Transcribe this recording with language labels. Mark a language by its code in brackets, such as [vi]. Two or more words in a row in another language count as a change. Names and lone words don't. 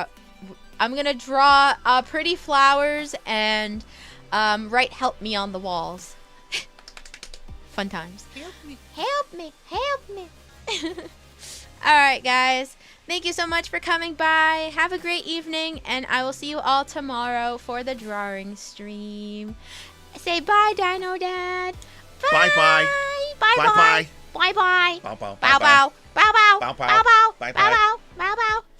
[en] I'm gonna draw pretty flowers and write "Help me" on the walls. Fun times. Help me. Help me! Help me! All right, guys. Thank you so much for coming by. Have a great evening, and I will see you all tomorrow for the drawing stream. Say bye, Dino Dad. Bye bye. Bye Bye bye. bye. Bye bye. Bow bow. Bow bow. Bow bow. Bow bow. Bow bow. Bye Bow bye. bow. Bow bow.